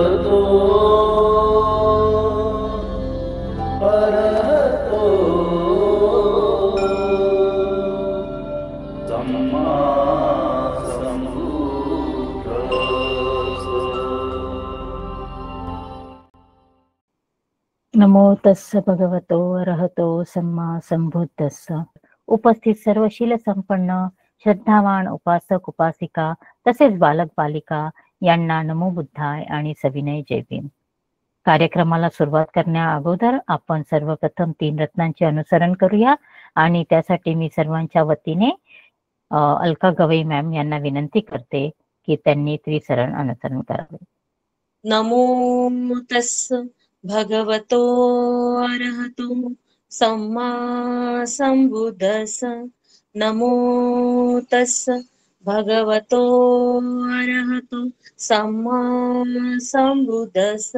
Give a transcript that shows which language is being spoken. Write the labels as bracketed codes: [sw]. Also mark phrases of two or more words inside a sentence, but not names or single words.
[pi] अरहतो सम्मा संबुद्धस्स। नमो तस्स भगवतो अरहतो सम्मा संबुद्धस्स। [mr] उपस्थित सर्व शील संपन्न श्रद्धावान उपासक उपासिका तसेच बालक बालिका यांना [pi] नमो बुद्धाय [mr] आणि सविनय जय भीम। कार्यक्रमाला सुरुवात करण्या अगोदर आपण सर्वप्रथम 3 रत्नांचे अनुसरण करूया आणि त्यासाठी मी सर्वांच्या वतीने अलका गवई मॅम यांना विनंती करते की त्यांनी त्रिसरण अनुसरण करावे। [pi] नमो तस्स भगवतो अरहतो सम्मा संबुद्धस्स। नमो तस्स भगवतो अरहतो सम्मा संबुद्धस्स।